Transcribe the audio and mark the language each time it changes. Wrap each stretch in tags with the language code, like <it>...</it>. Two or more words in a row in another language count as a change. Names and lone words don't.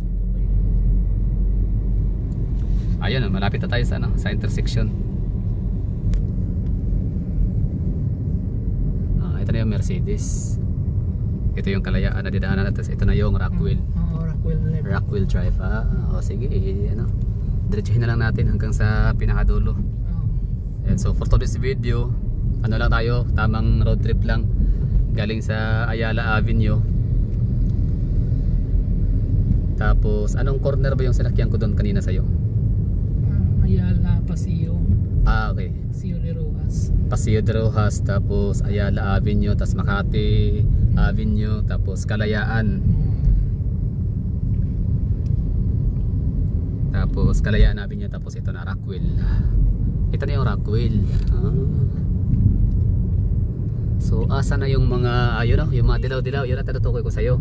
<tl>Ayun, malapit na tayo sa ano, sa intersection. Ito na yung Mercedes. Ito yung Kalayaan na didaanan natin. Ito na yung Rockwell. Rockwell Drive. Sige, ano, diretsuhin na lang natin hanggang sa pinakadulo.</tl> <en>And so for today's video,</en> <tl>ano lang tayo, tamang</tl> <en>road trip</en> <tl>lang galing sa Ayala Avenue. Tapos anong corner ba yung sinakyan ko doon kanina sa'yo? Ayala Paseo. Okay. Paseo de Rojas. Paseo de Rojas, tapos Ayala Avenue, tapos Makati Avenue, tapos Kalayaan. Tapos Kalayaan Avenue, tapos ito na Rockwell. Ito na yung Rockwell. So asa na yung mga ayun, yung mga dilaw-dilaw, yun ang tinutukoy ko sa'yo.</tl>